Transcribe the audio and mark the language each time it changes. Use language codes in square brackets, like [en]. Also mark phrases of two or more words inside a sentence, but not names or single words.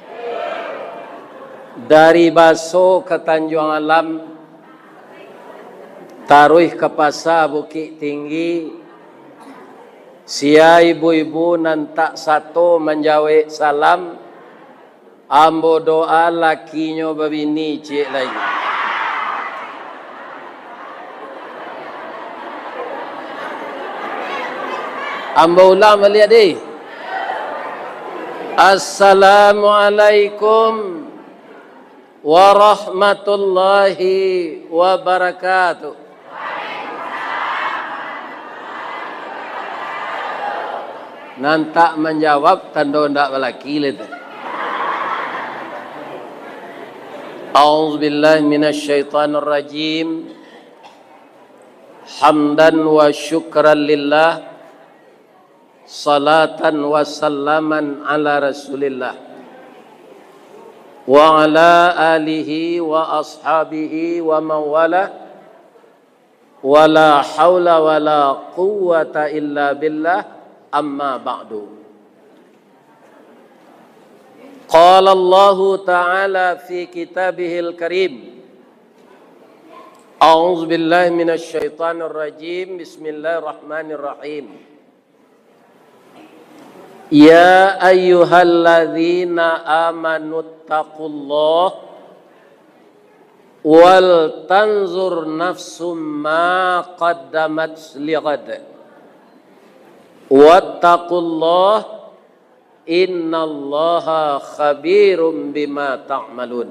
[min] Dari Baso ke Tanjung Alam, taruh ke pasar Bukit Tinggi, sia ibu-ibu nantak satu menjawab salam, ambo doa lakinya babini cik lagi. Ambo ulang balik deh. [ar] السلام عليكم ورحمة الله وبركاته. [min] Nantak menjawab tanda ndak balaki itu. [ar] أعوذ بالله من الشيطان الرجيم. حمدا وشكرا لله. صلاة وسلاما على رسول الله وعلى آله وأصحابه ومن والاه ولا حول ولا قوة إلا بالله أما بعد. قال الله تعالى في كتابه الكريم. أعوذ بالله من الشيطان الرجيم. بسم الله الرحمن الرحيم. يا أيها الذين آمنوا اتقوا الله ولتنظر نفس ما قدمت لغد واتقوا الله إن الله خبير بما تعملون.